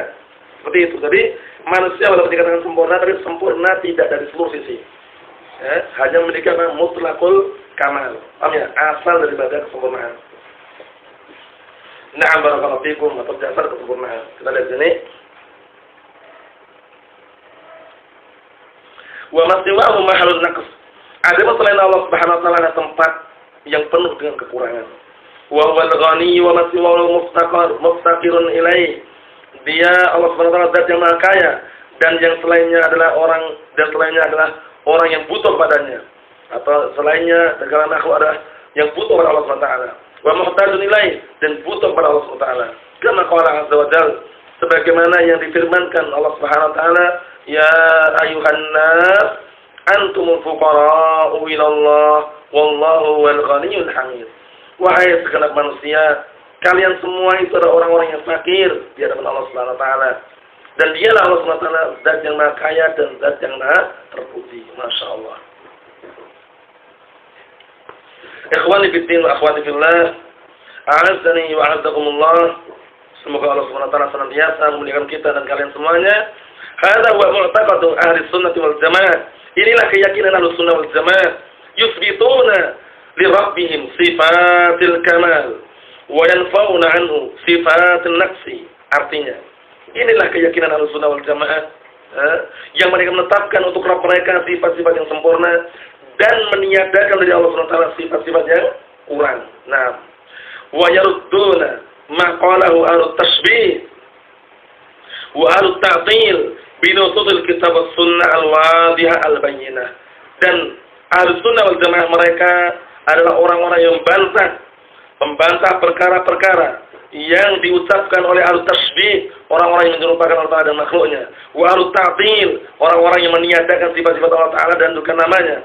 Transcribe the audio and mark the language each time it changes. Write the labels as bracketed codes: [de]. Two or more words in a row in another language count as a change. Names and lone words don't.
[id] Seperti itu. Jadi manusia walaupun dikatakan sempurna, tapi sempurna tidak dari seluruh sisi. Hanya memiliki apa? [ar] مطلق الكمال. [id] Paham ya? Asal daripada kesempurnaan. [ar] نعم بارك الله فيكم, [id] atau dasar kesempurnaan. Kita lihat sini. [ar] وما سواه محل النقص. [id] Ada selain Allah [ar] سبحانه وتعالى [id] ada tempat yang penuh dengan kekurangan. [ar] وهو الغني وما سواه مفتقر إليه. [id] Dia Allah [ar] سبحانه وتعالى [id] zat yang maha kaya, dan yang selainnya adalah orang yang butuh padanya, atau selainnya dari kalangan makhluk adalah yang butuh pada Allah [ar] سبحانه وتعالى. ومحتاج إليه, [id] dan butuh pada Allah [ar] سبحانه وتعالى كما قال عز وجل, [id] sebagaimana yang difirmankan Allah [ar] سبحانه وتعالى يا أيها الناس أنتم الفقراء إلى الله والله والغني الحميد. [id] Wahai segenap manusia, kalian semua itu adalah orang-orang yang fakir di hadapan Allah [ar] سبحانه وتعالى. [id] Dan dialah Allah [ar] سبحانه وتعالى [id] zat yang maha kaya dan zat yang maha terpuji. Masyaallah. [ar] إخواني في الدين وأخواتي في الله أعزني وأعزكم الله. [id] Semoga Allah [ar] سبحانه وتعالى [id] senantiasa memuliakan kita dan kalian semuanya. [ar] هذا هو معتقد أهل السنة والجماعة. [id] Inilah keyakinan [ar] أهل السنة والجماعة. يثبتون لربهم صفات الكمال وينفون عنه صفات النقص. [id] Artinya, inilah keyakinan [ar] أهل السنة والجماعة, [id] yang mereka menetapkan untuk Rabb mereka sifat-sifat yang sempurna dan meniadakan dari Allah [ar] سبحانه وتعالى [id] sifat-sifat yang kurang. Nah, [ar] ويردون ما قاله أهل التشبيه وأهل التعطيل بنصوص الكتاب والسنة الواضحة البينة. [id] Dan [ar] أهل السنة والجماعة [id] mereka adalah orang-orang yang membantah perkara-perkara yang diucapkan oleh [ar] أهل التشبيه, [id] orang-orang yang menyerupakan Allah Ta'ala dan makhluknya. [ar] وأهل التعطيل, [id] orang-orang yang meniadakan sifat-sifat Allah Ta'ala dan bukan namanya.